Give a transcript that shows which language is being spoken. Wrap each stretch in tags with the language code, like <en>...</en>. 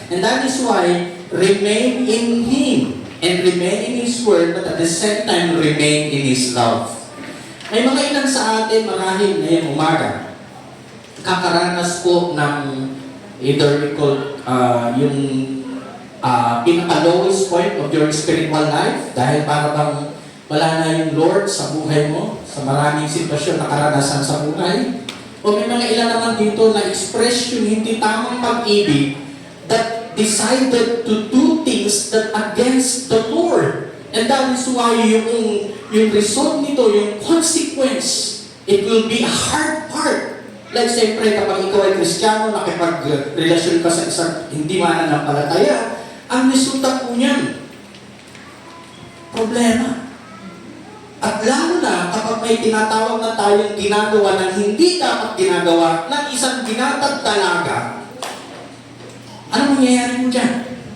<en>And that is why, remain in Him and remain in His Word, but at the same time, remain in His love.</en> <tl>May mga ilan sa atin marahil ngayong umaga, kakaranas po ng</tl> <en>either we call</en> <tl>yung pinaka-lowest</tl> <en>point of your spiritual life</en> <tl>dahil para bang wala na yung Lord sa buhay mo, sa maraming sitwasyon na karanasan sa buhay. O may mga ilan naman dito na express yung hindi tamang pag-ibig</tl> <en>that decided to do things that against the Lord. And that is why</en> <tl>yung result nito, yung consequence,</tl> <en>it will be a hard part.</en> <tl>Like siyempre kapag ikaw ay Kristiyano, nakipag-relasyon ka sa isang hindi mananampalataya, ang resulta po niyan, problema. At lalo na kapag may tinatawag na tayong ginagawa na hindi dapat ginagawa ng isang binatang dalaga, ano mangyayari mo dyan?</tl>